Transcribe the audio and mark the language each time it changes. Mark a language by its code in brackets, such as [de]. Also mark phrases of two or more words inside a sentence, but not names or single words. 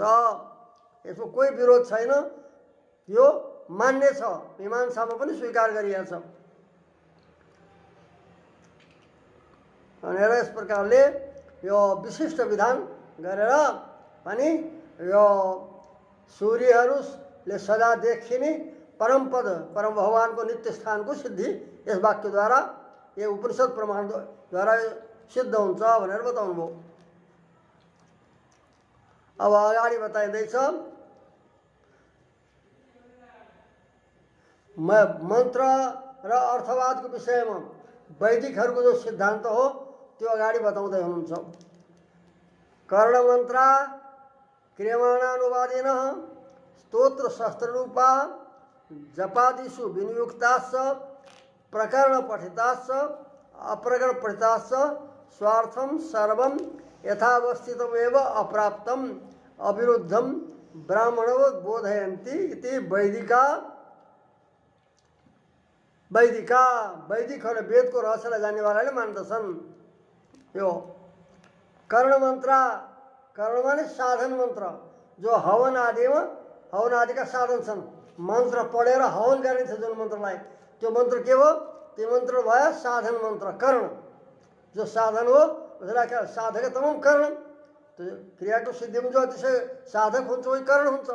[ne] यसको कोही विरोध छैन, यो मान्य छ, मीमांसामा पनि स्वीकार गरिएको छ भनेर यस प्रकारले यो विशिष्ट विधान गरेर पनि यो सूर्यहरूले सदा देखिने परम पद, परम भगवानको नित्य स्थानको सिद्धि यस वाक्यद्वारा, यो उपनिषद प्रमाणद्वारा सिद्ध हुन्छ भनेर बताउनु भयो। अब अगाडि बताइँदैछ मन्त्र र अर्थवादको विषयमा वैदिकहरूको जो सिद्धान्त हो त्यो अगाडि बताउँदै हुनुहुन्छ। [sa] कर्णमन्त्रा क्रियमाणानुवादेन स्तोत्र शस्त्ररूपा जपादिषु विनियुक्ताश्च प्रकरण पठिताश्च अप्रकरण पठिताश्च स्वार्थं सर्वं यथावस्थितमेव अप्राप्तम् अविरुद्धं ब्राह्मणो बोधयन्ति इति [ne] वैदिकहरूले वेदको रहस्यलाई जान्ने वालाले मान्दछन्। यो कर्ण मन्त्र, कर्ण माने साधन मन्त्र जो हवन आदिमा, हवन आदिका साधन छन्। मन्त्र पढेर हवन गरिन्छ जुन मन्त्रलाई, त्यो मन्त्र के हो? त्यो मन्त्र भयो साधन मन्त्र। कर्ण जो साधन हो उसलाई साधक तमाम कर्ण, त्यो क्रियाको सिद्धिमा जो अतिशय साधक हुन्छ वही कर्ण हुन्छ।